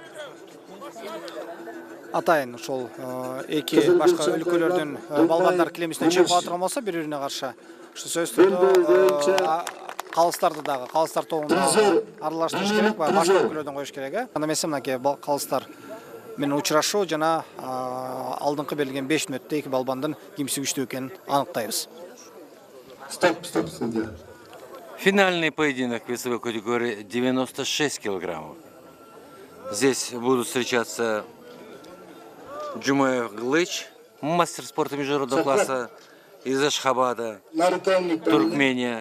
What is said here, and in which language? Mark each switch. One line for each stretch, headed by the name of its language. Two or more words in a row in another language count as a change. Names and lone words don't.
Kyrgyz: Атайын ошол эки башка өлкөлөрдүн балбандар килем үстүнө чыгып атырган болсо бири-бирине каршы ушу сөз түрдө калыстарды дагы калыстар тобунда аралаштырыш керек, башка өлкөлөрдөн коюш керек. Анда эмесе мынакей калыстар менен учурашуу жана алдыңкы берилген 5 мүнөттө эки балбандын кимси күчтүү экенин аныктайбыз.
Russian: Стоп, судья. Финальный поединок весовой категории 96 килограммов. Здесь будут встречаться Джумаев Глыч, мастер спорта международного класса из Ашхабада, Туркмения.